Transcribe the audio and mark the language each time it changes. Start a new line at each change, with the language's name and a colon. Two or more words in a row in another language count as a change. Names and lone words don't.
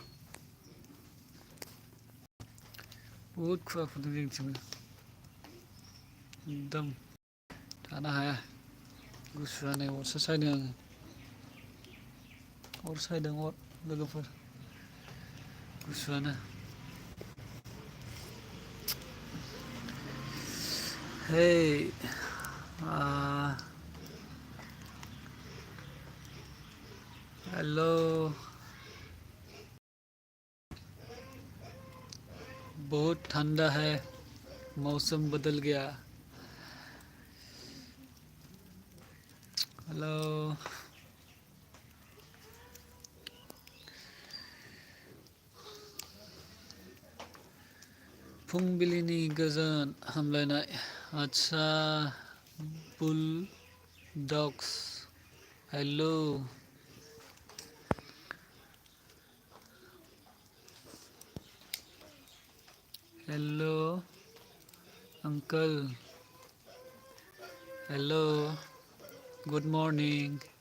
Bodo: बहुद खुवा खुदों जोंनिथिंबो। एकदम थानो हाया गुसुआनो अरसो सायदों आङो। अर सायदों अर लोगोफोर गुसुआनो।
Hindi: हे हेलो बहुत ठंडा है मौसम बदल गया।
Bodo: हेलो फुंबिलिनि गोजोन हामलायनाय आदसा
English: bull dogs
Bodo: हेलो
English: hello uncle hello good morning.